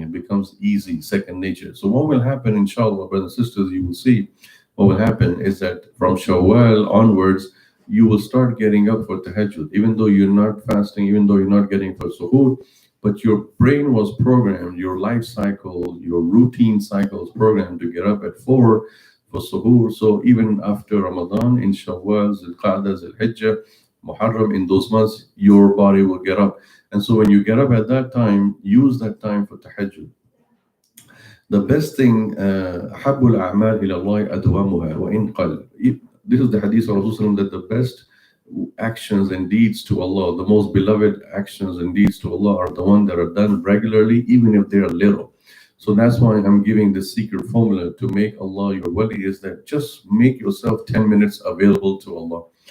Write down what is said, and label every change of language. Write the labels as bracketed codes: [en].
[en] It becomes easy, second nature. So what will happen, inshallah, brothers and sisters, you will see, what will happen is that from Shawwal onwards, you will start getting up for tahajjud, even though you're not fasting, even though you're not getting for suhoor, but your brain was programmed, your life cycle, your routine cycle is programmed to get up at 4 for suhoor. So even after Ramadan, in Shawwal, Zilqa'dah, Zilhijjah, Muharram, in those months, your body will get up. And so when you get up at that time, use that time for tahajjud. The best thing, [ar] أحب الأعمال إلى الله أدومها وإن قل. [en] This is the hadith of Rasulullah, that the best actions and deeds to Allah, the most beloved actions and deeds to Allah, are the ones that are done regularly, even if they are little. So that's why I'm giving the secret formula to make Allah your wali, is that just make yourself 10 minutes available to Allah.